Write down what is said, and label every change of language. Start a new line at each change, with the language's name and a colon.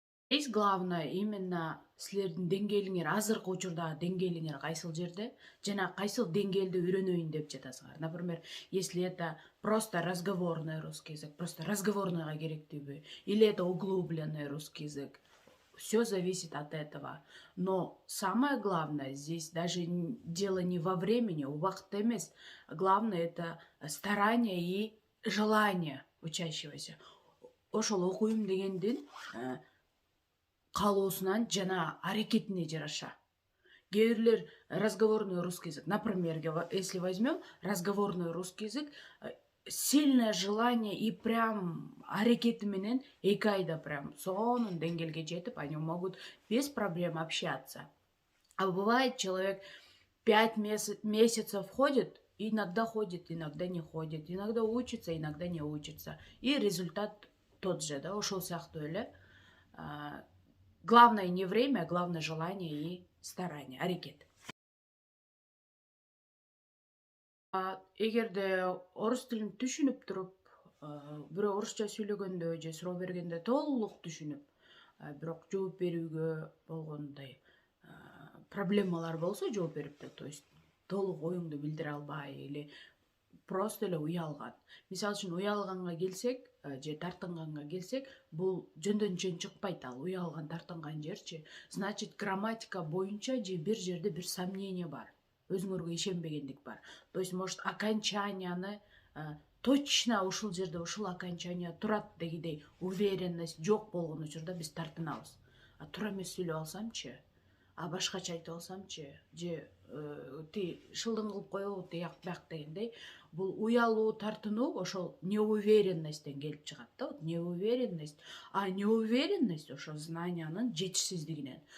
Russian: Здесь главное именно
Kyrgyz: силердин деңгээлиңер, азыркы учурдагы деңгээлиңер кайсыл жерде жана кайсыл деңгээлде үйрөнөйүн деп жатасыңар.
Russian: Например, если это просто разговорный русский язык, просто
Kyrgyz: разговорныйга керектүүбү,
Russian: или это углубленный русский язык. Все зависит от этого. Но самое главное здесь даже дело не во времени,
Kyrgyz: убакытта эмес.
Russian: Главное это старание и желание учащегося.
Kyrgyz: Ошол окуйм дегендин каалоосунан жана аракетине жараша. Кээ бирлер
Russian: разговорный русский язык, например, если возьмем разговорный русский язык, сильное желание и прям
Kyrgyz: аракети менен 2 айда прям сонун деңгээлге жетип,
Russian: они могут без проблем общаться. А бывает, человек 5 месяцев ходит, иногда не ходит, иногда учится, иногда не учится. И результат тот же, да,
Kyrgyz: ошол сыяктуу эле.
Russian: Главное не время, главное желание и старание, аракет.
Kyrgyz: Эгерде орус тилин түшүнүп туруп, бирөө орусча сүйлөгөндө же суроо бергенде толук түшүнүп, бирок жооп берүүгө болгондой проблемалар болсо жооп берипти, то есть толук оюңду билдире албай
Russian: или просто
Kyrgyz: эле уялган. Мисалы үчүн уялганга келсек, же тартынганга келсек, бул жөндөн жөн чыкпайт, ал уялган тартынган жерчи. Значит, грамматика боюнча же бир жерде бир сомнение бар. Өзүңөргө ишенбегендик бар.
Russian: То есть, может,
Kyrgyz: окончанияны точно ушул жерде ушул окончания турат дегидей уверенность жок болгон учурда биз тартынабыз. Туура эмес сүйлөп алсамчы, башкача айтып алсамчы, же шылдың кылып коелу тияк бияк дегендей, бул уялуу тартынуу ошол неуверенностьтен келип чыгат да.
Russian: Вот неуверенность, неуверенность
Kyrgyz: ошо знаниянын жетишсиздигинен.